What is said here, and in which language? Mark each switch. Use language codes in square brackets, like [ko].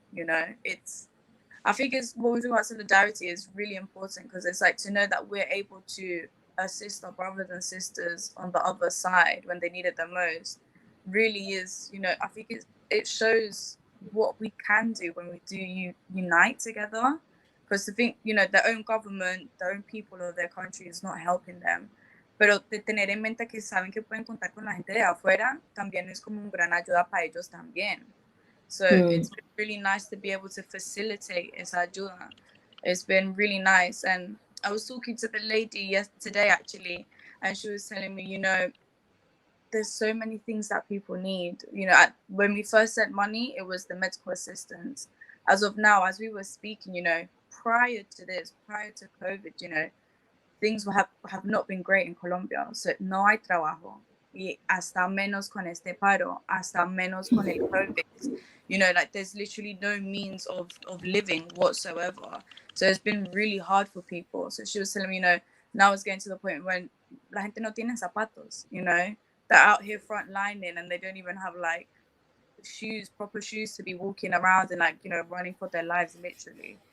[en] You know, I think it's what we're talking about, solidarity is really important, because it's like to know that we're able to assist our brothers and sisters on the other side when they need it the most really is, you know, I think it shows what we can do when we do unite together. Because to think, you know, their own government, their own people of their country is not helping them. [es] Pero de tener en mente que saben que pueden contar con la gente de afuera, también es como un gran ayuda para ellos también. [en] So it's been really nice to be able to facilitate [es] esa ayuda. [en] It's been really nice. And I was talking to the lady yesterday, actually, and she was telling me, you know, there's so many things that people need. You know, when we first sent money, it was the medical assistance. As of now, as we were speaking, you know, prior to this, prior to COVID, you know, things have not been great in Colombia. [es] So no hay trabajo. Y hasta menos con este paro, hasta menos con el COVID. [en] You know, like there's literally no means of living whatsoever. So it's been really hard for people. So she was telling me, you know, now it's getting to the point when [es] la gente no tiene zapatos, [en] you know. They're out here frontlining and they don't even have like shoes, proper shoes to be walking around and like, you know, running for their lives, literally.